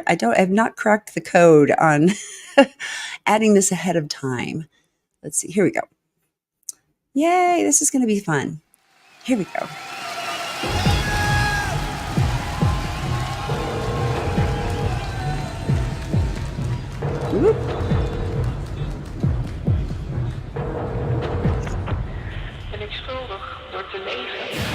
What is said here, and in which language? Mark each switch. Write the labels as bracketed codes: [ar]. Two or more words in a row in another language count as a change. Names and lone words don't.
[en] I've not cracked the code on adding this ahead of time. Let's see, here we go. Yay, this is going to be fun. Here we go. Whoop. [nl] Ben ik schuldig door te leven.